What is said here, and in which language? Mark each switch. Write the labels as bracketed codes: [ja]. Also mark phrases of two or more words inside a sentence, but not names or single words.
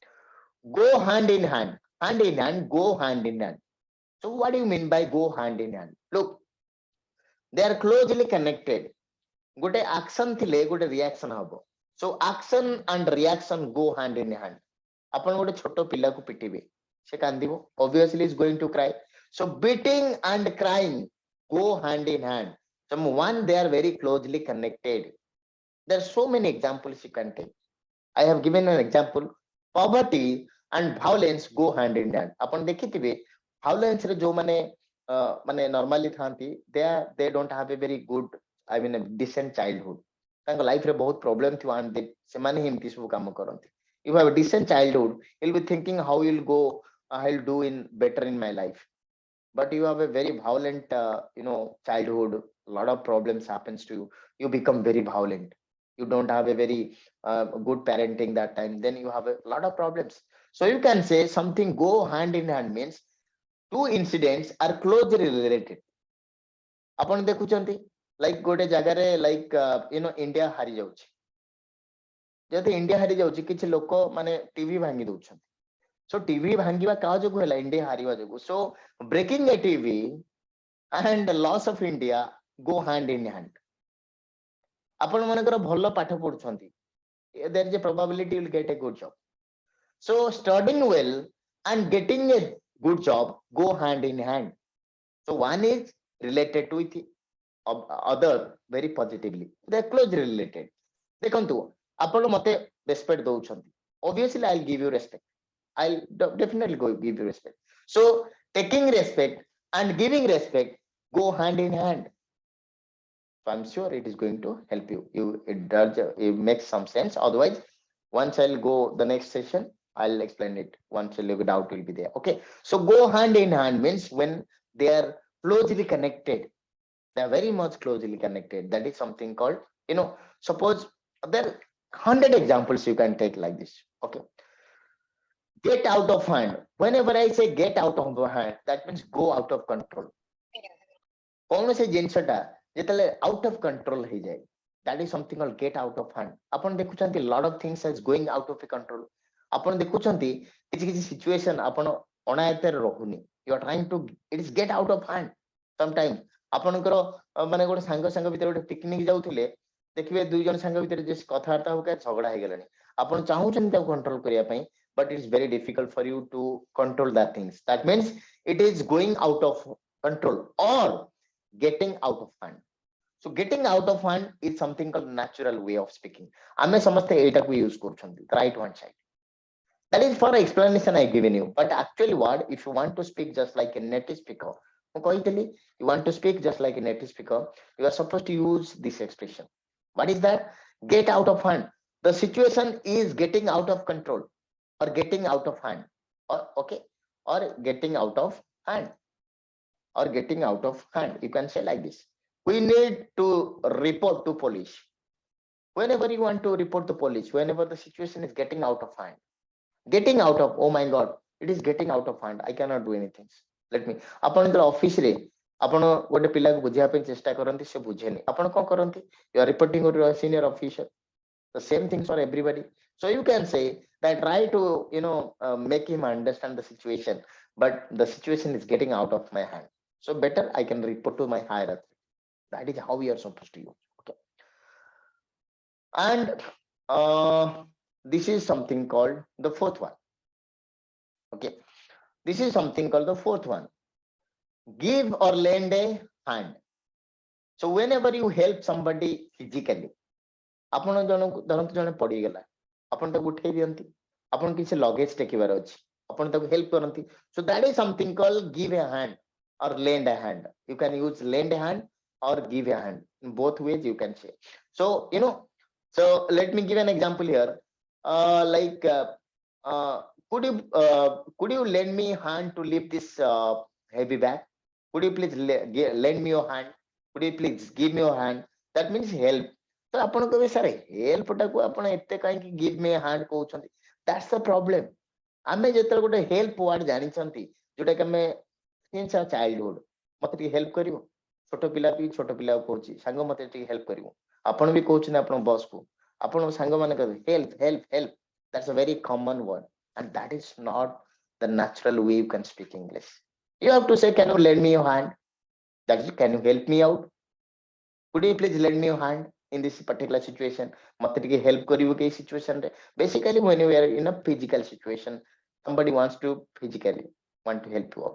[en] Go hand in hand, go hand in hand. So what do you mean by go hand in hand? Look, they are closely connected. Good action thile, good reaction habo. So action and reaction go hand in hand. [or] ଆପଣ ଗୋଟେ ଛୋଟ ପିଲା କୁ ପିଟିବେ, ସେ କାନ୍ଦିବ, [en] obviously is going to cry. So beating and crying go hand in hand. So one, they are very closely connected. There are so many examples you can take. I have given an example. Poverty and violence go hand in hand. [or] Apan dekhithibe violence re jo mane normally thanti, [en] they don't have a very good, I mean a decent childhood. [or] ତାଙ୍କ ଲାଇଫ୍ ରେ ବହୁତ ପ୍ରୋବ୍ଲେମ ଥିବ and ସେମାନେ ହିଁ ଏମିତି ସବୁ କାମ କରନ୍ତି. [en] You have a decent childhood, you'll be thinking how you'll go, I'll do in better in my life. But you have a very violent childhood, a lot of problems happens to you, you become very violent, you don't have a very good parenting that time, then you have a lot of problems. So you can say something go hand in hand means two incidents are closely related. [or] ଆପଣ ଦେଖୁଛନ୍ତି like ଗୋଟେ ଜାଗାରେ like ଇଣ୍ଡିଆ ହାରି ଯାଉଛି, ଯଦି ଇଣ୍ଡିଆ ହାରି ଯାଉଛି କିଛି ଲୋକ ମାନେ ଟିଭି ଭାଙ୍ଗି ଦଉଛନ୍ତି. So ଟିଭି ଭାଙ୍ଗିବା କାହା ଯୋଗୁ ହେଲା? ଇଣ୍ଡିଆ ହାରିବା ଯୋଗୁ. [en] So breaking a TV and the loss of India go hand in hand. ଆପଣ ମାନଙ୍କର ଭଲ ପାଠ ପଢୁଛନ୍ତି, there is a probability you will get a good job. So studying well and getting a good job go hand in hand. So one is related to it, other very positively, they are closely related. [or] ଦେଖନ୍ତୁ ଆପଣ ମତେ respect ଦଉଛନ୍ତି, [en] obviously I'll give you respect. I'll definitely go give you respect. So taking respect and giving respect go hand in hand. So I'm sure it is going to help you. It does, it makes some sense. Otherwise, once I'll go the next session, I'll explain it. Once a little doubt will be there. Okay. So go hand in hand means when they are closely connected, they are very much closely connected. That is something called, suppose there are 100 examples you can take like this. Okay. Get out of hand. Whenever I say get out of hand, that means go out of control. [or] କୌଣସି ଜିନିଷଟା ଯେତେବେଳେ [en] out of control [or] ହେଇଯାଏ, [en] that is something called get out of hand. [or] ଆପଣ ଦେଖୁଛନ୍ତି [en] lot of things is going out of control. [or] ଆପଣ ଦେଖୁଛନ୍ତି କିଛି କିଛି ସିଚୁଏସନ ଆପଣ ଅଣାୟତ୍ତରେ ରହୁନି. [en] You are trying to it is get out of hand. [or] Sometimes ଆପଣଙ୍କର ମାନେ ଗୋଟେ ସାଙ୍ଗ ଭିତରେ ଗୋଟେ ପିକନିକ ଯାଉଥିଲେ, ଦେଖିବେ ଦୁଇ ଜଣ ସାଙ୍ଗ ଭିତରେ ଯେ କଥାବାର୍ତ୍ତା ହଉ ଝଗଡା ହେଇଗଲାଣି. ଆପଣ ଚାହୁଁଛନ୍ତି ତାକୁ କଣ୍ଟ୍ରୋଲ କରିବା ପାଇଁ, [en] but it is very difficult for you to control that things. That means it is going out of control or getting out of hand. So getting out of hand is something called natural way of speaking. [or] ଆମେ ସମସ୍ତେ ଏଇଟାକୁ use କରୁଛନ୍ତି, [en] the right hand side. That is for explanation I given you. But actually what, if you want to speak just like a native speaker, [or] ମୁଁ କହିଥିଲି, [en] you want to speak just like a native speaker, you are supposed to use this expression. What is that? Get out of hand. The situation is getting out of control or getting out of hand, or okay, or getting out of hand, or getting out of hand. You can say like this. We need to report to police. Whenever you want to report to police, whenever the situation is getting out of hand, getting out of, oh my God, it is getting out of hand. I cannot do anything. Let me. [or] ଆପଣ ଯେତେବେଳେ ଅଫିସରେ ଆପଣ ଗୋଟେ ପିଲାକୁ ବୁଝିବା ପାଇଁ ଚେଷ୍ଟା କରନ୍ତି, ସେ ବୁଝେନି, ଆପଣ କଣ କରନ୍ତି? [en] You are reporting to a senior officer. The same things for everybody. So you can say that try to make him understand the situation, but the situation is getting out of my hand. So better I can report to my higher authority. That is how we are supposed to use. Okay. And this is something called the fourth one. Okay. This is something called the fourth one. Give or lend a hand. So whenever you help somebody physically, [or] ଆପଣ ଜଣକୁ ଧରନ୍ତୁ ଜଣେ ପଡିଗଲା, ଆପଣ ତାକୁ ଉଠେଇ ଦିଅନ୍ତି, ଆପଣ କିଛି ଲଗେଜ ଟେକିବାର ଅଛି, ଆପଣ ତାକୁ ହେଲ୍ପ କରନ୍ତି. [en] So that is something called give a hand or lend a hand. You can use lend a hand or give a hand. In both ways you can say. So so let me give an example here. Like could you lend me hand to lift this heavy bag? Could you please lend me your hand? Could you please give me your hand? That means help. [or] ତ ଆପଣ କହିବେ ସାର୍ ହେଲ୍ପଟାକୁ ଆପଣ ଏତେ କାହିଁକି [en] give me hand [or] କହୁଛନ୍ତି? [en] that's the problem. [or] ଆମେ ଯେତେବେଳେ ଗୋଟେ ହେଲ୍ପ ୱାର୍ଡ ଜାଣିଛନ୍ତି, ଯୋଉଟା କି ଆମେ [en] since our childhood, [or] ମତେ ଟିକେ ହେଲ୍ପ କରିବ, ଛୋଟ ପିଲା ବି ଛୋଟ ପିଲାକୁ କହୁଛି, ସାଙ୍ଗ ମତେ ଟିକେ ହେଲ୍ପ କରିବ, ଆପଣ ବି କହୁଛନ୍ତି ଆପଣଙ୍କ ବସକୁ, ଆପଣଙ୍କ ସାଙ୍ଗମାନେ କହିବେ [en] help help help. that's a very common word and that is not the natural way you can speak English. You have to say, can you lend me your hand? That is, can you help me out? Could you please lend me your hand in this particular situation? [or] मते टिके help करिवो के situation रे. [en] Basically when you are in a physical situation, somebody wants to physically want to help you out.